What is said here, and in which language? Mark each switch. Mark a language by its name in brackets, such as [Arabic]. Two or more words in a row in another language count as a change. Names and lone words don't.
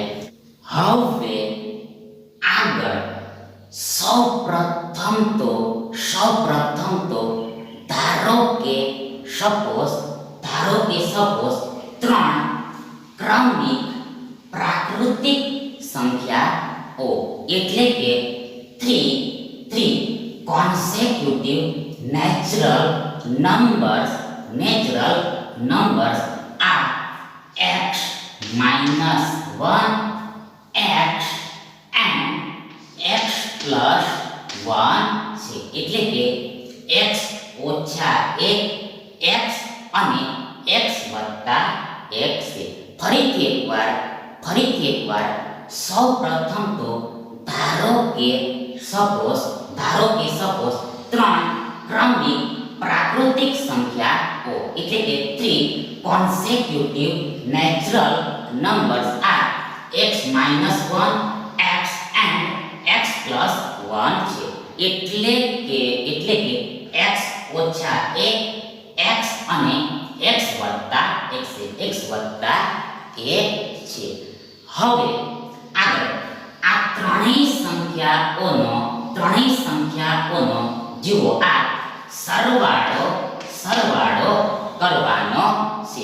[Gujarati] હવે આગળ સૌપ્રથમ તો ધારો કે સપોઝ 3 ક્રમિક પ્રાકૃતિક સંખ્યાઓ એટલે કે [English] 3 consecutive natural numbers [Gujarati] આ [English] x minus 1 x and x plus 1 [Gujarati] છે. એટલે કે x ઓછા 1 x અને x વત્તા 1 છે. ફરીથી એકવાર સૌપ્રથમ તો ધારો કે સપોઝ 3 ક્રમિક પ્રાકૃતિક સંખ્યાઓ એટલે કે [English] 3 consecutive natural numbers [Gujarati] આ [English] x minus 1 x and x plus 1 [Gujarati] છે. એટલે કે x ઓછા 1 x અને x વત્તા 1 છે. હવે આગળ આ ત્રણેય સંખ્યાઓનો જુઓ આ સરવાળો કરવાનો છે.